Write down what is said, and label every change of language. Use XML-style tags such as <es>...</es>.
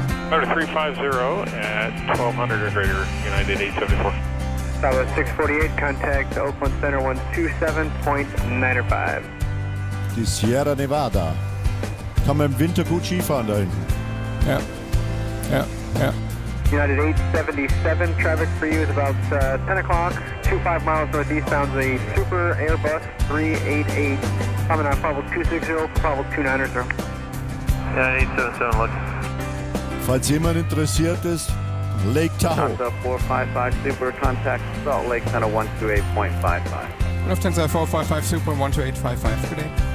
<en>Number 350 at 1200 or greater, United 874. Southwest 648, contact Oakland Center 127.905.</en> <de>Die Sierra Nevada. Kann man im Winter gut Skifahren da hinten. Ja.</de> <en>United 877, traffic for you is about 10 o'clock, 25 miles northeastbound, the Super Airbus 388, coming on level 260, level 290. United 877, look.</en> <de>Falls jemand interessiert ist, Lake Tahoe.</de> <en>Lufthansa 455 Super, contact Salt Lake Center 128.55. Lufthansa 455 Super, 12855, good day.</en>